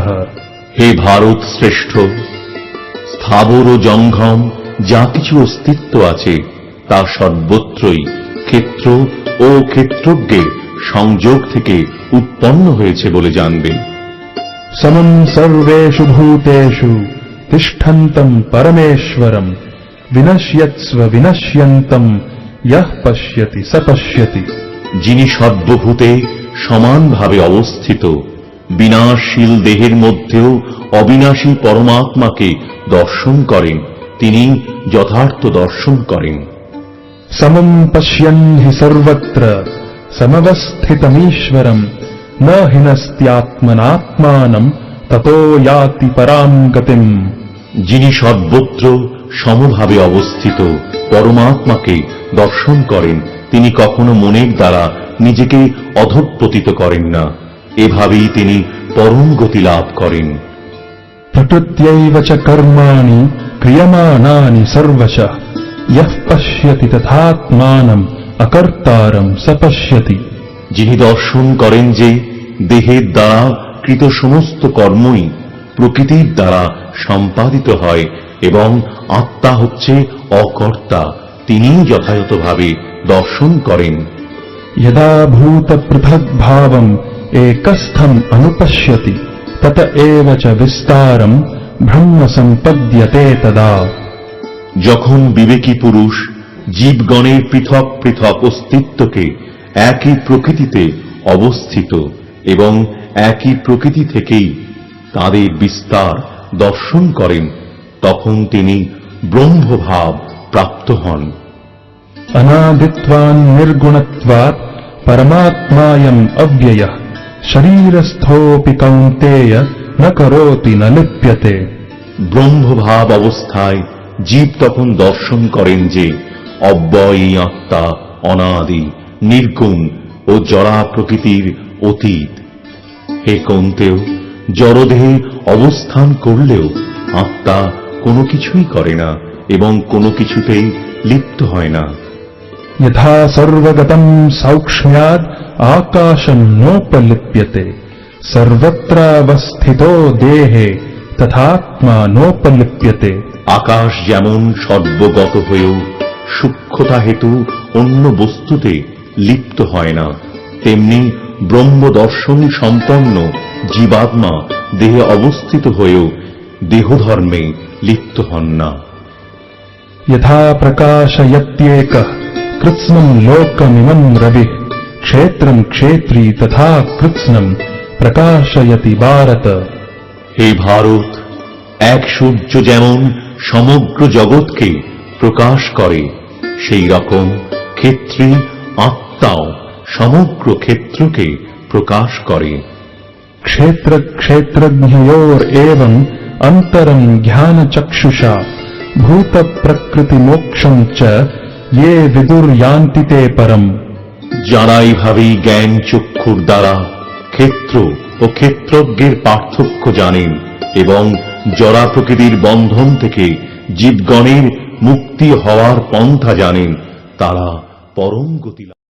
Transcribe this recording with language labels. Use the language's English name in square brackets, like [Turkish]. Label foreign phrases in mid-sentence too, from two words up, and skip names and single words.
[Bangla] হে ভারত শ্রেষ্ঠ, স্থাবর ও জঙ্গম যা কিছু অস্তিত্ব আছে তা সর্বত্রই ক্ষেত্র ও ক্ষেত্রজ্ঞের সংযোগ থেকে উৎপন্ন হয়েছে বলে জানবেন। [Sanskrit] समम् सर्वेषु भूतेषु तिष्ठन्तम् परमेश्वरम् विनश्यत्स्व विनश्यन्तम् यः पश्यति स पश्यति। [Bangla] যিনি সর্বভূতে সমানভাবে অবস্থিত, বিনাশশীল দেহের মধ্যেও অবিনাশী পরমাত্মাকে দর্শন করেন, তিনি যথার্থ দর্শন করেন। [Sanskrit] समम् पश्यन् हि सर्वत्र समवस्थितमीश्वरम् न हिनस्त्यात्मनात्मानम् ततो याति पराम् गतिम्। [Bangla] যিনি সর্বত্র সমভাবে অবস্থিত পরমাত্মাকে দর্শন করেন, তিনি কখনো মনের দ্বারা নিজেকে অধঃপতিত করেন না, এভাবেই তিনি পরম গতি লাভ করেন। [Sanskrit] प्रकृत्यैव च कर्माणि क्रियमाणानि सर्वशः यः पश्यति तथात्मानम् अकर्तारम् स पश्यति। [Bangla] যিনি দর্শন করেন যে দেহের দ্বারা কৃত সমস্ত কর্মই প্রকৃতির দ্বারা সম্পাদিত হয় এবং আত্মা হচ্ছে অকর্তা, তিনি যথাযথভাবে দর্শন করেন। [Sanskrit] यदा भूतपृथग्भावम् एकस्थम् अनुपश्यति तत एव च विस्तारम् ब्रह्म सम्पद्यते तदा। [Bangla] যখন বিবেকী পুরুষ জীবগণের পৃথক পৃথক অস্তিত্বকে একই প্রকৃতিতে অবস্থিত এবং একই প্রকৃতি থেকেই তাদের বিস্তার দর্শন করেন, তখন তিনি ব্রহ্মভাব প্রাপ্ত হন। [Sanskrit] अनादित्वान् निर्गुणत्वात् परमात्मायम् अव्ययः शरीरस्थोऽपि कौन्तेय न करोति न लिप्यते। [Bangla] ব্রহ্মভাব অবস্থায় জীব তখন দর্শন করেন যে অব্যয়ী আত্মা অনাদি, নির্গুণ ও জড়া প্রকৃতির অতীত। হে কৌন্তেয়, জড়দেহে অবস্থান করলেও আত্মা কোনো কিছুই করে না এবং কোনো কিছুতেই লিপ্ত হয় না। [Sanskrit] यथा सर्वगतम् सौक्ष्म्याद् आकाशम् नोपलिप्यते सर्वत्रावस्थितो देहे तथात्मा नोपलिप्यते। [Bangla] আকাশ যেমন সর্বগত হয়েও সূক্ষ্মতা হেতু অন্য বস্তুতে লিপ্ত হয় না, তেমনি ব্রহ্মদর্শন সম্পন্ন জীবাত্মা দেহে অবস্থিত হয়েও দেহধর্মে লিপ্ত হন না। [Sanskrit] यथा प्रकाशयत्येकः कृत्स्नम् लोकमिमम् रविः क्षेत्रम् क्षेत्री तथा कृत्स्नम् प्रकाशयति भारत। [Bangla] হে ভারত, এক সূর্য যেমন সমগ্র জগৎকে প্রকাশ করে, সেই রকম ক্ষেত্রী আত্মাও সমগ্র ক্ষেত্রকে প্রকাশ করে। [Sanskrit] क्षेत्र क्षेत्रज्ञयोरेवम् अन्तरम् ज्ञानचक्षुषा भूत प्रकृति मोक्षम् च ये विदुर्यान्ति ते परम्। [Bangla] যারা এইভাবেই জ্ঞান চক্ষুর দ্বারা ক্ষেত্র ও ক্ষেত্রজ্ঞের পার্থক্য জানেন এবং জড়া প্রকৃতির বন্ধন থেকে জীবগণের মুক্তি হওয়ার পন্থা জানেন, তারা পরম গতি